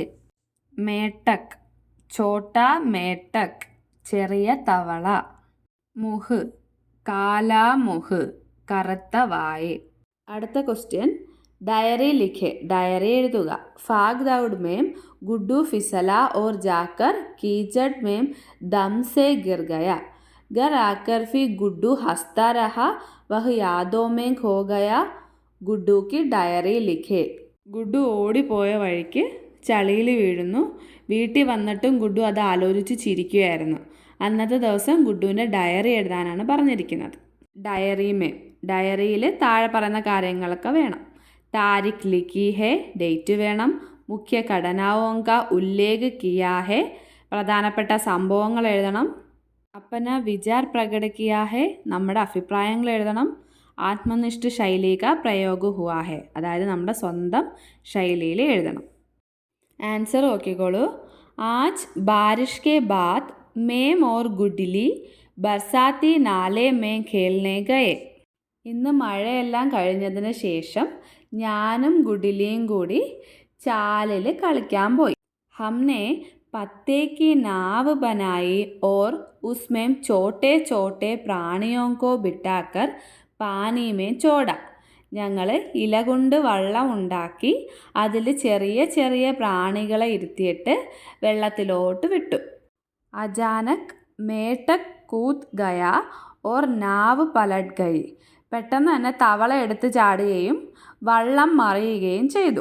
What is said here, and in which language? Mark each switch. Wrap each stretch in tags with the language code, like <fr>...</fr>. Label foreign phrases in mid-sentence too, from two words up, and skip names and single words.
<hi>मेंढक, छोटा मेंढक,</hi> <ml>ചെറിയ തവള.</ml> <hi>मुँह, काला मुँह,</hi> <ml>കറുത്ത വായ്. അടുത്ത ക്വസ്റ്റ്യൻ,</ml> <hi>डायरी लिखे,</hi> <ml>ഡയറി എഴുതുക.</ml> <hi>भाग दौड़ में गुड्डू फिसला और जाकर कीचड़ में दम से गिर गया. घर आकर फिर गुड्डू हंसता रहा. वह यादों में खो गया. गुड्डू की डायरी लिखे.</hi> <ml>ഗുഡ്ഡു ഓടിപ്പോയ വഴിക്ക് ചളിയിൽ വീഴുന്നു. വീട്ടിൽ വന്നിട്ടും ഗുഡ്ഡു അത് ആലോചിച്ച് ചിരിക്കുകയായിരുന്നു. അന്നത്തെ ദിവസം ഗുഡ്ഡുവിൻ്റെ ഡയറി എഴുതാനാണ് പറഞ്ഞിരിക്കുന്നത്. ഡയറിമേ, ഡയറിയിൽ താഴെ പറയുന്ന കാര്യങ്ങളൊക്കെ വേണം.</ml> <hi>तारीख लिखी है,</hi> <ml>ഡേറ്റ് വേണം.</ml> <hi>मुख्य घटनाओं का उल्लेख किया है,</hi> <ml>പ്രധാനപ്പെട്ട സംഭവങ്ങൾ എഴുതണം.</ml> <hi>अपना विचार प्रकट किया है,</hi> <ml>നമ്മുടെ അഭിപ്രായങ്ങൾ എഴുതണം.</ml> <hi>आत्मनिष्ठ शैली का प्रयोग हुआ है,</hi> <ml>അതായത് നമ്മുടെ സ്വന്തം ശൈലിയിൽ എഴുതണം. ആൻസർ നോക്കിക്കോളൂ.</ml> <hi>आज बारिश के बाद में और गुड्ली बरसाती नाले में खेलने गए.</hi> <ml>ഇന്ന് മഴയെല്ലാം കഴിഞ്ഞതിന് ശേഷം ഞാനും ഗുഡ്ലിയും കൂടി ചാലിൽ കളിക്കാൻ പോയി.</ml> <hi>हमने पत्ते की नाव बनाई और उसमें छोटे छोटे प्राणियों को बिठाकर पानी में छोड़ा.</hi> <ml>ഞങ്ങൾ ഇല കൊണ്ട് വള്ളം ഉണ്ടാക്കി അതിൽ ചെറിയ ചെറിയ പ്രാണികളെ ഇരുത്തിയിട്ട് വെള്ളത്തിലോട്ട് വിട്ടു.</ml> <hi>अचानक मेंढक कूद गया और नाव पलट गई.</hi> <ml>പെട്ടെന്ന് തന്നെ തവള എടുത്ത് ചാടുകയും വള്ളം മറിയുകയും ചെയ്തു.</ml>